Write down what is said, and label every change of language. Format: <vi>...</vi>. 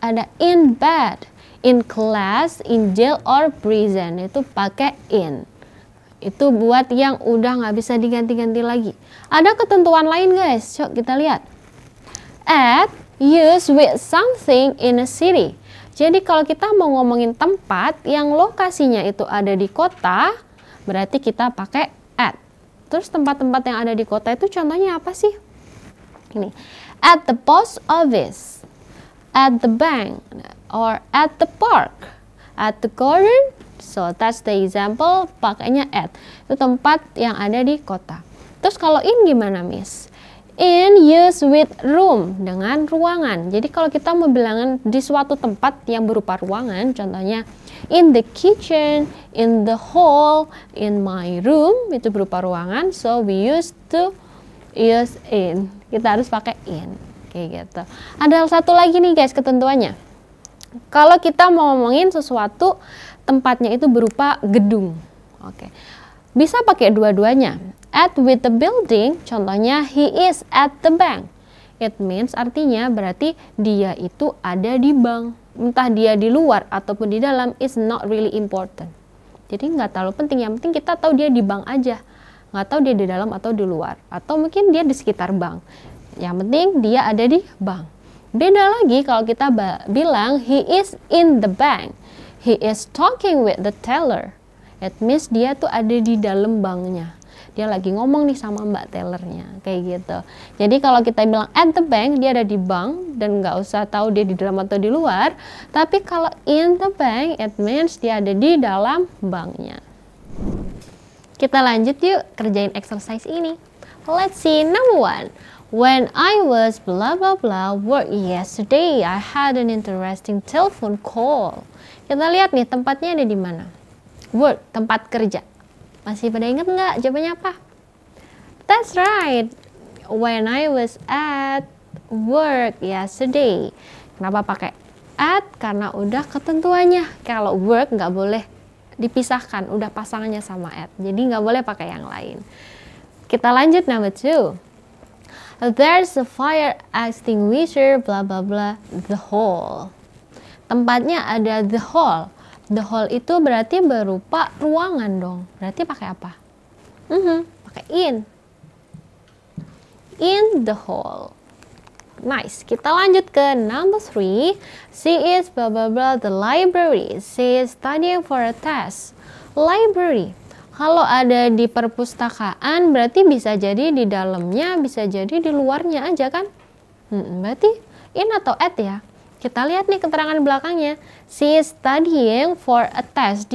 <en>Ada in bed, in class, in jail, or prison.</en> <id>Itu pakai in. Itu buat yang udah nggak bisa diganti-ganti lagi. Ada ketentuan lain, guys. Yuk kita lihat.</id> <en>At use with something in a city.</en> <id>Jadi kalau kita mau ngomongin tempat yang lokasinya itu ada di kota, berarti kita pakai at. Terus tempat-tempat yang ada di kota itu contohnya apa sih? Ini.</id> <en>At the post office, at the bank, or at the park, at the garden. So that's the example,</en> <id>pakainya at. Itu tempat yang ada di kota. Terus kalau in gimana, Miss?</id> <en>In use with room,</en> <id>dengan ruangan. Jadi kalau kita mau bilangan di suatu tempat yang berupa ruangan, contohnya in the kitchen, in the hall, in my room, itu berupa ruangan.</id> <en>So we used to use in.</en> <id>Kita harus pakai in, kayak gitu. Ada satu lagi nih, guys, ketentuannya. Kalau kita mau ngomongin sesuatu tempatnya itu berupa gedung, oke, bisa pakai dua-duanya.</id> <en>At with the building,</en> <id>contohnya</id> <en>he is at the bank. It means</en> <id>artinya berarti dia itu ada di bank. Entah dia di luar ataupun di dalam</id> <en>is not really important.</en> <id>Jadi nggak terlalu penting, yang penting kita tahu dia di bank aja. Nggak tahu dia di dalam atau di luar. Atau mungkin dia di sekitar bank. Yang penting dia ada di bank.</id> <en>Beda lagi kalau kita bilang he is in the bank. He is talking with the teller. It means</en> <id>dia tuh ada di dalam banknya. Dia lagi ngomong nih sama mbak tellernya, kayak gitu. Jadi kalau kita bilang at the bank, dia ada di bank dan nggak usah tahu dia di dalam atau di luar. Tapi kalau in the bank,</id> <en>it means</en> <id>dia ada di dalam banknya. Kita lanjut yuk kerjain exercise ini.</id> <en>Let's see, number 1. When I was blah blah blah work yesterday, I had an interesting telephone call.</en> <id>Kita lihat nih tempatnya ada di mana. Work, tempat kerja. Masih pada ingat nggak jawabannya apa?</id> <en>That's right. When I was at work yesterday.</en> <id>Kenapa pakai at? Karena udah ketentuannya. Kalau work nggak boleh dipisahkan. Udah pasangannya sama at. Jadi nggak boleh pakai yang lain. Kita lanjut</id> <en>number 2. There's a fire extinguisher blah blah blah the hall.</en> <id>Tempatnya ada the hall. The hall itu berarti berupa ruangan dong. Berarti pakai apa? Pakai in.</id> <en>In the hall. Nice.</en> <id>Kita lanjut ke</id> <en>number 3. She is blah blah blah the library. She is studying for a test. Library.</en> <id>Kalau ada di perpustakaan berarti bisa jadi di dalamnya, bisa jadi di luarnya aja kan? Berarti in atau at ya? Kita lihat nih keterangan belakangnya.</id> <en>She is studying for a test.</en>